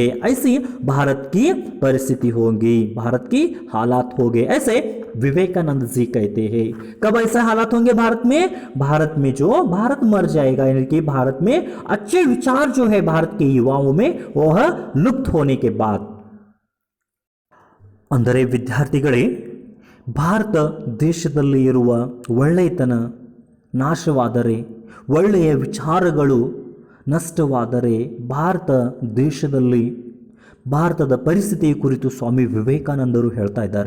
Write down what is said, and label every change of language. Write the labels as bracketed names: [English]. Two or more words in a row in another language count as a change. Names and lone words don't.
[Hindi] ऐसी भारत की परिस्थिति होगी, भारत की हालात होंगे, ऐसे विवेकानंद जी कहते हैं। कब ऐसे हालात होंगे भारत में? भारत में जो भारत मर जाएगा, यानी कि भारत में अच्छे विचार जो है भारत के युवाओं में वह लुप्त होने के बाद। [Kannada] ಅಂದರೆ ವಿದ್ಯಾರ್ಥಿಗಳೇ, ಭಾರತ ದೇಶದಲ್ಲಿ ಇರುವ ಒಳ್ಳೆಯತನ ನಾಶವಾದರೆ, ಒಳ್ಳೆಯ ವಿಚಾರಗಳು ನಷ್ಟವಾದರೆ ಭಾರತ ದೇಶದಲ್ಲಿ ಭಾರತದ ಪರಿಸ್ಥಿತಿಯ ಕುರಿತು ಸ್ವಾಮಿ ವಿವೇಕಾನಂದರು ಹೇಳ್ತಾ ಇದ್ದಾರೆ.